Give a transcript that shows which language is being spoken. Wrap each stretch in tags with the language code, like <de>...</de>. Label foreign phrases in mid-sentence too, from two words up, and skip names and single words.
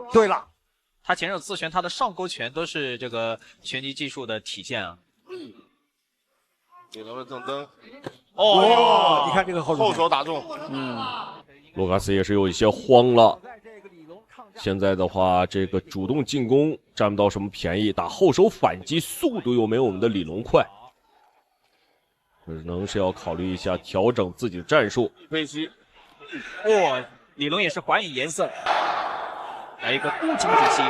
<zh>對了，他前手刺拳，他的上勾拳都是這個拳擊技術的體現啊。李龍的正蹬。哦，你看這個後手打中。盧卡斯也是有一些慌了。現在的話，這個主動進攻佔不到什麼便宜，打後手反擊速度又沒有我們的李龍快，可能是要考慮一下調整自己的戰術。飛膝，李龍也是還以顏色，來一個孤擊子膝。</zh>